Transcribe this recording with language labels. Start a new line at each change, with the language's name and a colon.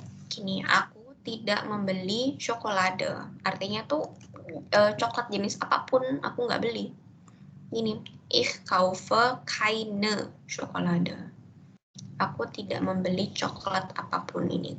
Indonesian: Gini, aku tidak membeli coklat. Artinya tuh coklat jenis apapun aku nggak beli. Ini
German: ich kaufe keine Schokolade.
Indonesian: Aku tidak membeli coklat apapun ini.